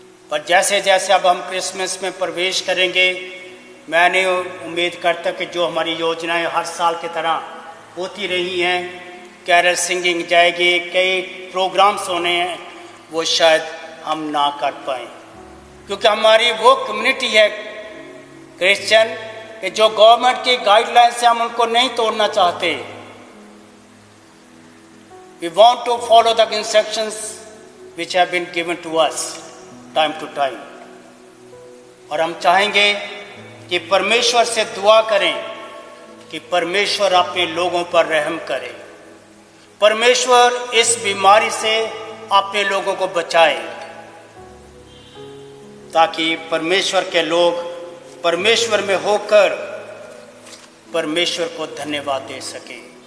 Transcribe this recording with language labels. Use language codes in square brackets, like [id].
[hi] पर जैसे जैसे अब हम क्रिसमस में प्रवेश करेंगे, मैंने उम्मीद करता कि जो हमारी योजनाएं हर साल की तरह होती रही हैं, कैरल सिंगिंग जाएगी, कई प्रोग्राम्स होने हैं, वो शायद हम ना कर पाएँ, क्योंकि हमारी वो कम्युनिटी है क्रिश्चियन कि जो गवर्नमेंट की गाइडलाइंस से हम उनको नहीं तोड़ना चाहते। [en] We want to follow the instructions which have been given to us time to time. [hi] और हम चाहेंगे कि परमेश्वर से दुआ करें कि परमेश्वर अपने लोगों पर रहम करे, परमेश्वर इस बीमारी से अपने लोगों को बचाए, ताकि परमेश्वर के लोग परमेश्वर में होकर परमेश्वर को धन्यवाद दे सकें।